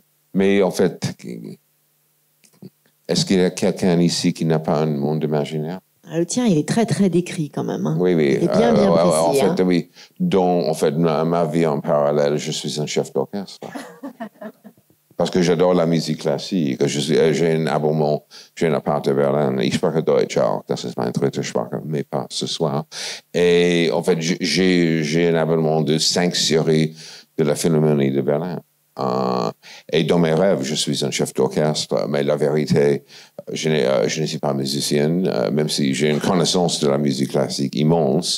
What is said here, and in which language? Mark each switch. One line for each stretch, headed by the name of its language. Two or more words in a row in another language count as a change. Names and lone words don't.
French: Mais en fait, est-ce qu'il y a quelqu'un ici qui n'a pas un monde imaginaire? Le tien, il est très, très décrit quand même. Hein. Oui. Il est bien précis. En fait, oui. En fait, ma vie en parallèle, je suis un chef d'orchestre. Parce que j'adore la musique classique. J'ai un abonnement, j'ai un appart à Berlin.
German: Ich spreche Deutsch auch. Das ist meine dritte Sprache,
French: mais pas ce soir. Et en fait, j'ai un abonnement de 5 séries de la Philharmonie de Berlin. Et dans mes rêves, je suis un chef d'orchestre, mais la vérité, je ne suis pas musicienne, même si j'ai une connaissance de la musique classique immense.